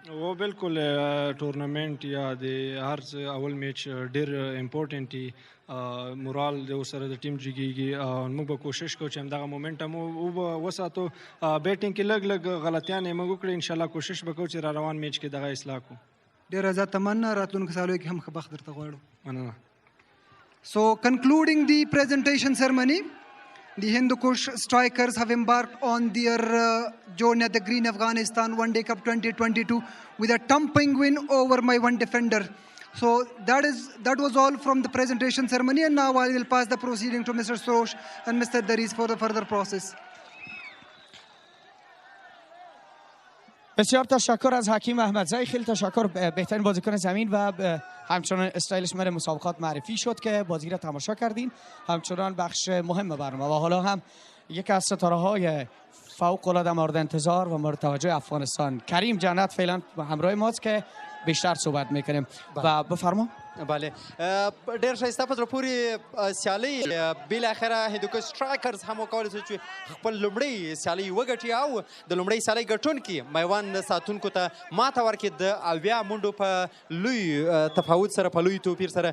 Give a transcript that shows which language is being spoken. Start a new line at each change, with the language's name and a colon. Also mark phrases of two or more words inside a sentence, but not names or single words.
Pashto: او بالکل ټورنمنټ یا د هر څه اول میچ ډېر امپورټنټ وي، مورال د سره د ټیم جګېږي. موږ به کوشش کوو چې همدغه مومنټم وساتو. بیټینګ کې لږ غلطیانې موږ وکړې، انشاءالله کوشش به کوو چې را روان میچ کې دغه اصلاح کړو. ډېره زیاته مننه، راتلونکو سیالیو کې هم ښه بخت درته غواړو. مننه.
English: So, concluding the presentation ceremony, the Hindokush Strikers have embarked on their journey at the Green Afghanistan One Day Cup 2022 with a thumping win over Maiwand defender. So that was all from the presentation ceremony, and now I will pass the proceeding to Mr. Sosh and Mr. Daris for the further process.
Persian: بسیار تشکر از حکیم احمدزی، خیلی تشکر، بهترین بازیکن زمین و همچنان استایلش من مسابقات معرفی شد که بازی را تماشا کردین، همچنان بخش مهم برنامه. و حالا هم یکی از ستاره های فوق العاده مورد انتظار و مورد توجه افغانستان، کریم جنت فعلا همراه ماست که بیشتر صحبت میکنیم. و بفرما. بله،
Pashto: ډېر ښایسته په زړه پورې سیالۍ بالاخره هندوکش سټرایکرز هم وکولی شو چې خپل لومړۍ سیالۍ وګټي او د لومړۍ سیالۍ ګټونکي میوند ساتونکو ته ماته ورکړي د 80 منډو په لوی تفاوت سره، په لوی توپیر سره.